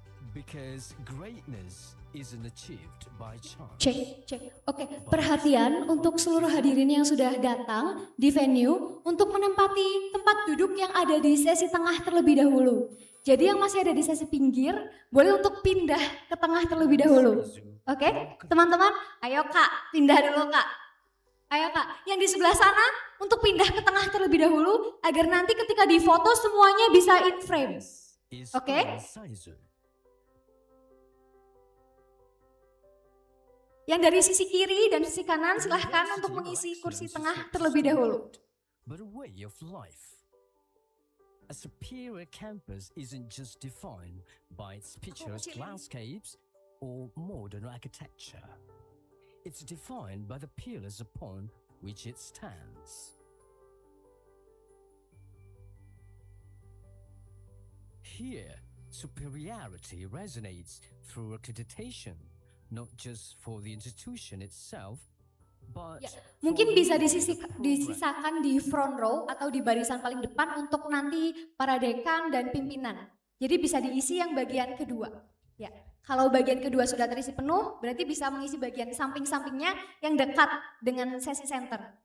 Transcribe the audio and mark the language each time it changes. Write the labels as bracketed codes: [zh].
[en] Because greatness isn't achieved by chance. [id] Cek. Oke, perhatian untuk seluruh hadirin yang sudah datang di venue untuk menempati tempat duduk yang ada di sesi tengah terlebih dahulu. Jadi yang masih ada di sesi pinggir, boleh untuk pindah ke tengah terlebih dahulu. Oke, teman-teman, ayo Kak, pindah dulu Kak. Ayo Kak, yang di sebelah sana untuk pindah ke tengah terlebih dahulu agar nanti ketika difoto semuanya bisa [en] in frame. [id] Oke? Yang dari sisi kiri dan sisi kanan silahkan untuk mengisi kursi tengah terlebih dahulu. [en] But a way of life. A superior campus isn't just defined by its picturesque landscapes or modern architecture. It's defined by the pillars upon which it stands. Here, superiority resonates through accreditation, not just for the institution itself, but [id] ya, mungkin bisa disisakan di front row atau di barisan paling depan untuk nanti para dekan dan pimpinan. Jadi bisa diisi yang bagian kedua. Ya, kalau bagian kedua sudah terisi penuh, berarti bisa mengisi bagian samping-sampingnya yang dekat dengan sesi center.